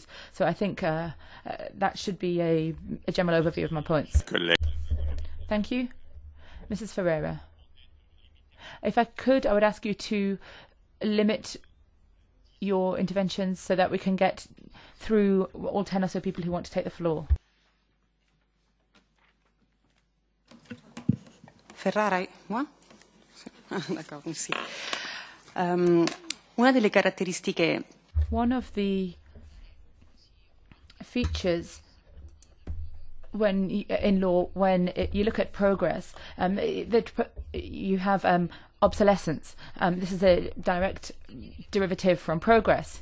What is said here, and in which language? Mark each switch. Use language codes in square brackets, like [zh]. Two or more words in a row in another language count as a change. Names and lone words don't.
[en] So I think that should be a general overview of my points. Thank you. Mrs. Ferreira. If I could, I would ask you to limit your interventions so that we can get through all 10 or so people who want to take the floor. [fr] Ferrara, moi? D'accord, merci. [it] Una delle caratteristiche. [en] One of the features in law, when you look at progress, you have obsolescence. This is a direct derivative from progress.